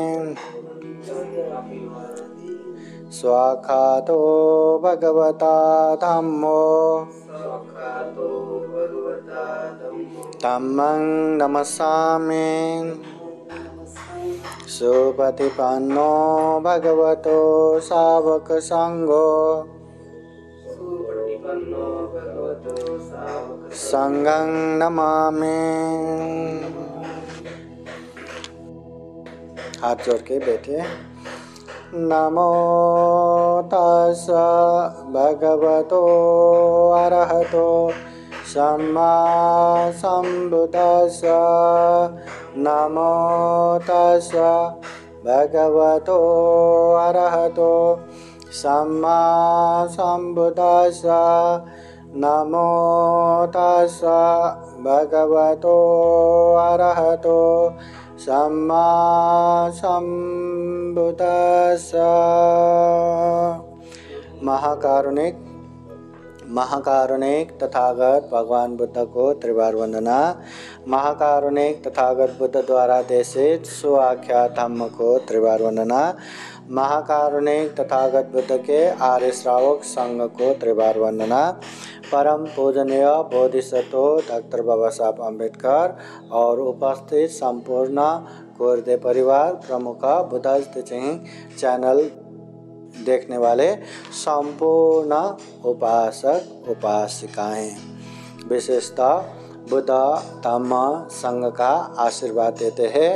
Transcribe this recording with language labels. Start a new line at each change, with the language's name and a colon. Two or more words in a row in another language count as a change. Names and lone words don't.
Pali: स्वाखातो भगवता धम्मो धम्मं नमस्सामि सुपतिपन्नो भगवतो सावक संघो संघं नमामि।
Hindi: हाथ जोड़ के बैठिए।
Pali: नमो तस्सा भगवतो अरहतो सम्मा संबुद्दस्सा। नमो तस्सा भगवतो अरहतो सम्मा संबुद्दस्सा। नमो तस्सा भगवतो अरहतो सम्मा संबुद्दस्सा।
Hindi: महाकारुणिक तथागत भगवान बुद्ध को त्रिवार वंदना। महाकारुणिक तथागत बुद्ध द्वारा देशित सुआख्यात धम्म को त्रिवार वंदना। महाकारुणिक तथागत बुद्ध के आर्य श्रावक संघ को त्रिवार वंदना। परम पूजनीय बोधिसत्व डॉक्टर बाबा साहब अम्बेडकर और उपस्थित संपूर्ण कोरदे परिवार प्रमुख बुद्धाज टीचिंग चैनल देखने वाले संपूर्ण उपासक उपासिकाएं, विशेषतः बुद्ध धम्म संघ का आशीर्वाद देते हैं।